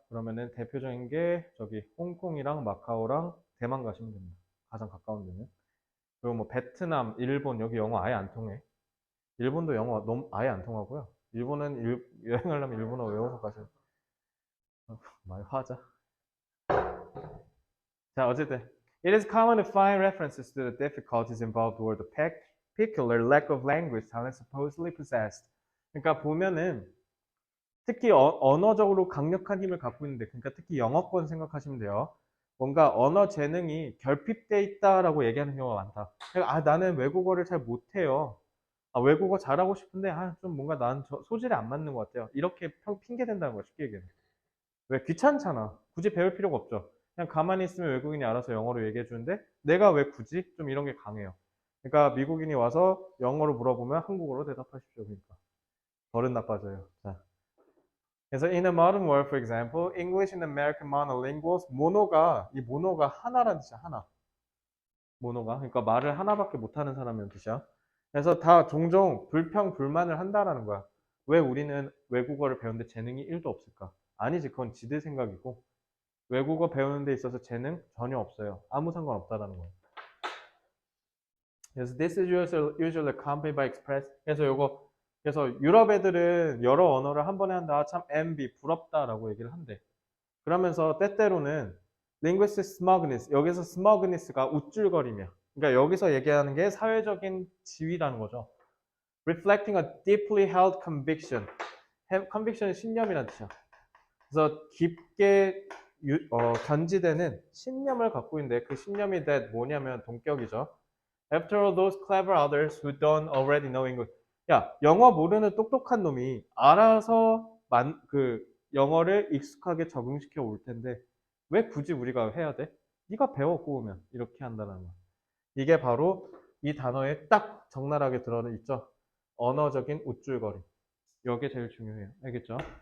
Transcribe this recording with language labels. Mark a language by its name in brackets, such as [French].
[Korean] 그러면은 대표적인 게 저기 홍콩이랑 마카오랑 대만 가시면 됩니다. 가장 가까운 데는. 그리고 뭐 베트남, 일본 여기 영어 아예 안 통해. 일본도 영어 너무 아예 안 통하고요. 일본은 여행하려면 일본어 외워서 가세요. 말 화자. 자, 어쨌든 [English] it is common to find references to the difficulties involved with the particular lack of language talent supposedly possessed. [Korean] 그러니까 보면은 특히 언어적으로 강력한 힘을 갖고 있는데, 그러니까 특히 영어권 생각하시면 돼요. 뭔가 언어 재능이 결핍돼 있다라고 얘기하는 경우가 많다. 그러니까 나는 외국어를 잘 못해요. 외국어 잘하고 싶은데 좀 뭔가 나는 소질이 안 맞는 것 같아요. 이렇게 핑계 댄다는 거야, 쉽게 얘기하면. 왜? 귀찮잖아. 굳이 배울 필요가 없죠. 그냥 가만히 있으면 외국인이 알아서 영어로 얘기해 주는데 내가 왜 굳이? 좀 이런 게 강해요. 그러니까 미국인이 와서 영어로 물어보면 한국어로 대답하십시오. 그러니까 버릇 나빠져요. 자. 그래서 [English] in a modern world, for example, English and American monolinguals, [Korean] 이 모노가 하나라는 뜻이야, 하나. 모노가. 그러니까 말을 하나밖에 못하는 사람이라는 뜻이야. 그래서 다 종종 불평불만을 한다라는 거야. 왜 우리는 외국어를 배우는데 재능이 1도 없을까? 아니지, 그건 지들 생각이고 외국어 배우는 데 있어서 재능 전혀 없어요. 아무 상관없다라는 거예요. 그래서 [English] this is usually accompanied by express. [Korean] 그래서 유럽 애들은 여러 언어를 한 번에 한다. 참 envy, 부럽다라고 얘기를 한대. 그러면서 때때로는 [English] linguistic smugness, [Korean] 여기서 smugness가 우쭐거리며, 그러니까 여기서 얘기하는 게 사회적인 지위라는 거죠. [English] reflecting a deeply held conviction. [Korean] conviction은 신념이라는 뜻이야. 그래서 깊게 견지되는 신념을 갖고 있는데 그 신념이 뭐냐면 동격이죠. [English] After all, those clever others who don't already know English. [Korean] 야, 영어 모르는 똑똑한 놈이 알아서 그 영어를 익숙하게 적응시켜 올 텐데 왜 굳이 우리가 해야 돼? 네가 배워 꼬우면 이렇게 한다는 거야. 이게 바로 이 단어에 딱 적나라하게 들어는 있죠. 언어적인 우쭐거림. 이게 제일 중요해요. 알겠죠?